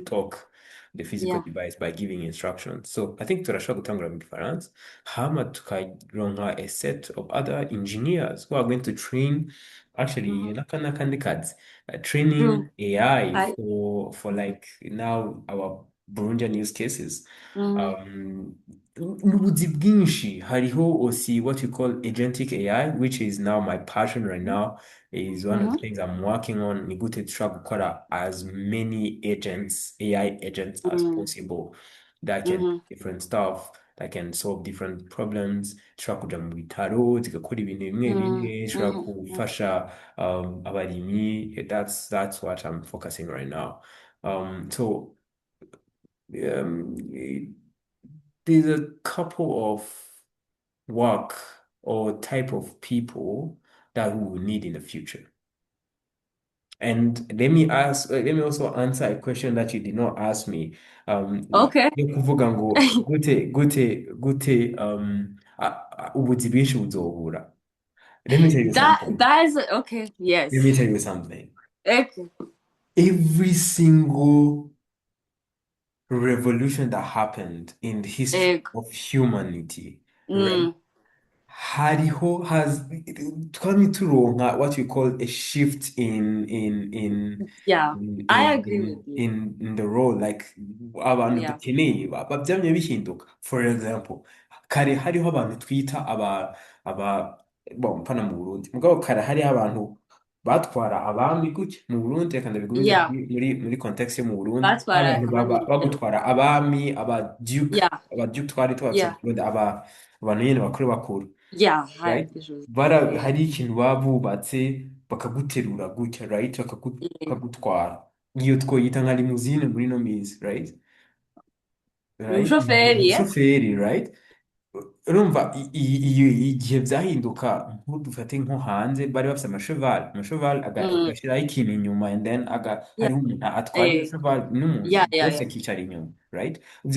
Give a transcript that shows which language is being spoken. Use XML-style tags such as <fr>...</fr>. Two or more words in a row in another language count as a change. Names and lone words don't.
<en>Mm. talk the physical Yeah. device by giving instructions.</en> <rn>So I think turashobora gutangura mu gifaransa hama tukaronka</rn> <en>a set of other engineers who are going to train actually Mhm.</en> <rn>n'akandi kazi training</rn> <en>True. AI I. for like now our Burundian use cases. Mm. Um,</en> <rn>n'ubuzi bwinshi hariho</rn> <en>aussi what you call agentic AI, which is now my passion right now, is one of the Mhm. things I'm working on.</en> <rn>Ni gute dushobora gukora</rn> <en>as many agents, AI agents as Mm. possible that can do Mhm. different stuff, that can solve different problems.</en> <rn>Dushobora kuja mu bitaro zigakora ibintu bimwe Mm. bimwe, dushobora Mhm. Mm. gufasha abarimyi.</rn> <en>That's what I'm focusing right now. So there's a couple of work or type of people that we will need in the future. And let me also answer a question that you did not ask me. Okay.</en> <rn>Yo kuvuga ngo gute ubuzi bwinshi buzobura.</rn> <en>Let me tell you something. That is okay. Let me Yes. tell you something. Okay. Every single revolution that happened in the history Okay. of humanity, right? Mm.</en> <rn>Hariho has twamye turonka</rn> <en>what we call a shift Yeah. I agree with you. in the role like abantu Yeah.</en> <rn>dukeneye bavyamye bihinduka.</rn> <en>For example,</en> <rn>kare hariho abantu twita aba bon mpana mu Burundi mugabo kare hariho abantu batwara abami gutya mu Burundi reka ndabigumize</rn> <en>Yeah.</en> <rn>muri context yo mu Burundi</rn> <en>That's what I</en> <rn>abantu abandi. bagutwara abami</rn> <en>Yeah.</en> <rn>aba duke twari tubatse mu</rn> <en>Yeah.</en> <rn>Burundi abantu nyene bakuru bakuru,</rn> <en>Yeah. High right? officials. Yeah.</en> <rn>Hari ikintu baba bubatse bakaguterura gutya,</rn> <en>right? Yeah.</en> <rn>Bakagutwara iyo twoyita nka limousine muri no minsi,</rn> <en>right? Right?</en> <rn>Umushoferi, yeah. Umushoferi, right? Urumva igihe byahinduka dufate nko hanze bari bafite amashevali Mm. agashyiraho ikintu inyuma</rn> <en>and then Yeah.</en> <rn>hariho umuntu atwara iyo Eh. shevali n'umuntu</rn> <en>Yeah. Yeah.</en> <rn>bose</rn> <en>Yeah.</en> <rn>akicara inyuma, right? Ibyo</rn>